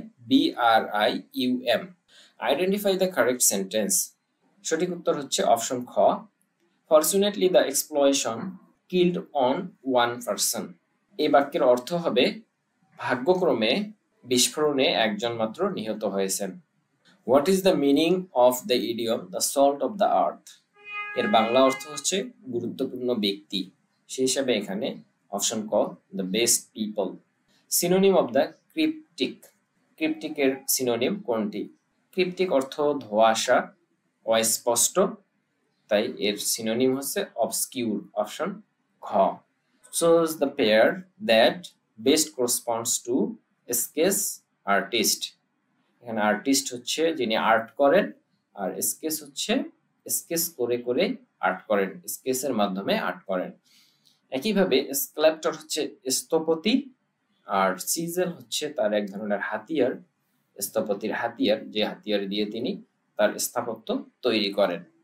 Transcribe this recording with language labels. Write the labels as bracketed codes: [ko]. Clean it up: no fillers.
[en] EQUILIBRIUM। Identify the correct sentence. [bn] সঠিক উত্তর হচ্ছে অপশন খ। [en] Fortunately the explosion killed on one person. [bn] এই বাক্যের অর্থ হবে ভাগ্যক্রমে বিস্ফোরণে একজন মাত্র নিহত হয়েছেন। [en] What is the meaning of the idiom the salt of the earth? [bn] এর বাংলা অর্থ হচ্ছে গুরুত্বপূর্ণ ব্যক্তি, সেই হিসাবে এখানে অপশন ক [en] the best people. Synonym of the cryptic. [bn] ক্রিপ্টিকের synonym কোনটি? ক্রিপ্টিক অর্থ ধোঁয়াশা, অস্পষ্ট, তাই এর সিনোনিম হচ্ছে অবস্কিউর, অপশন ঘ। [en] Choose the pair that best corresponds to sketch artist. [bn] এখানে আর্টিস্ট হচ্ছে যিনি আর্ট করেন, আর স্কেচ হচ্ছে স্কেচ করে করে আর্ট করেন, স্কেচের মাধ্যমে আর্ট করেন। একইভাবে স্কাল্পটর হচ্ছে স্থপতি, আর সিজেল হচ্ছে তার এক ধরনের হাতিয়ার, স্থপতির হাতিয়ার, যে হাতিয়ার দিয়ে তিনি তার স্থাপত্য তৈরি করেন।